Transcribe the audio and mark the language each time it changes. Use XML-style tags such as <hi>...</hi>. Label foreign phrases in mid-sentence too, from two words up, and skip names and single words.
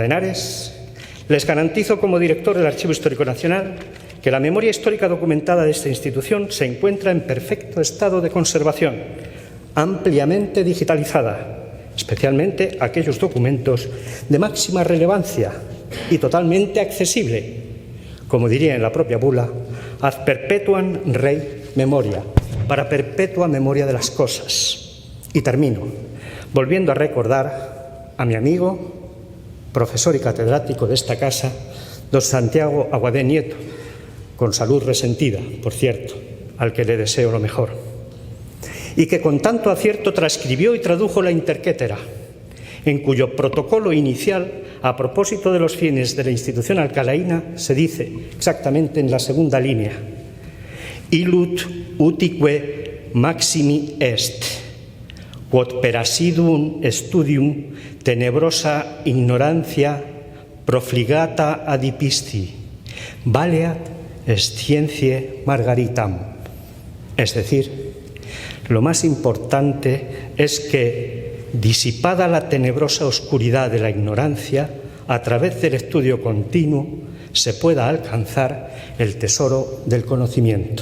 <es>Henares, les garantizo como director del Archivo Histórico Nacional que la memoria histórica documentada de esta institución se encuentra en perfecto estado de conservación, ampliamente digitalizada, especialmente aquellos documentos de máxima relevancia y totalmente accesible, como diría en la propia bula,</es> <la>ad perpetuam rei memoria,</la> <es>para perpetua memoria de las cosas. Y termino volviendo a recordar a mi amigo, profesor y catedrático de esta casa, don Santiago Aguadé Nieto, con salud resentida, por cierto, al que le deseo lo mejor, y que con tanto acierto transcribió y tradujo la Interquetera, en cuyo protocolo inicial, a propósito de los fines de la institución alcalaína, se dice exactamente en la segunda línea:</es> <la>Illut utique maximi est, quod per assiduum studium tenebrosa ignorantia profligata adipisti, valeat scientiae margaritam.</la> <es>Es decir, lo más importante es que, disipada la tenebrosa oscuridad de la ignorancia, a través del estudio continuo se pueda alcanzar el tesoro del conocimiento.</es>